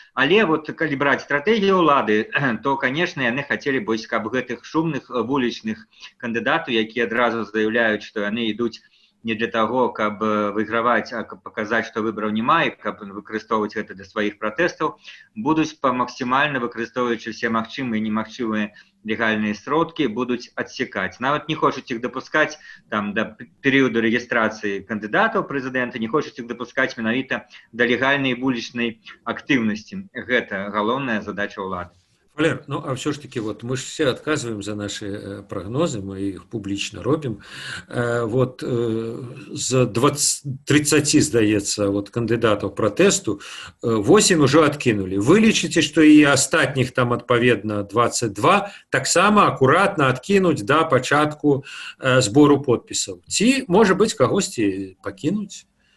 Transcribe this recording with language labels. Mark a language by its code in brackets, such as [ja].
[be] Але вот калі браць стратэгію ўлады, то, [ru] конечно, [be] яны хацелі б, каб гэтых шумных вулічных кандыдатаў, якія адразу заяўляюць, што яны ідуць не для таго, каб выйграваць, а каб паказаць, што выбараў няма, і каб выкарыстоўваць гэта для сваіх пратэстаў, будуць максімальна выкарыстоўваючы все магчымыя і немагчымыя легальныя сродкі, будуць адсекаць. Нават не хочуць іх дапускаць там да перыяду рэгістрацыі кандыдатаў прэзідэнта, не хочуць іх дапускаць менавіта да легальнай вулічнай актыўнасці. Гэта галоўная задача ўлады. [ru] Валер, ну а все-таки вот мы же все отказываем за наши прогнозы, мы их публично [be] робим. [ru] Вот з 30, [be] здаецца, [ru] вот кандидатов протесту 8 уже откинули. [be] Вы лічыце, что и астатніх там адпаведна 22 таксама акуратна [ru] откинуть до [be] пачатку сбору подпісаў. Ці, может быть, кагосьці пакінуць?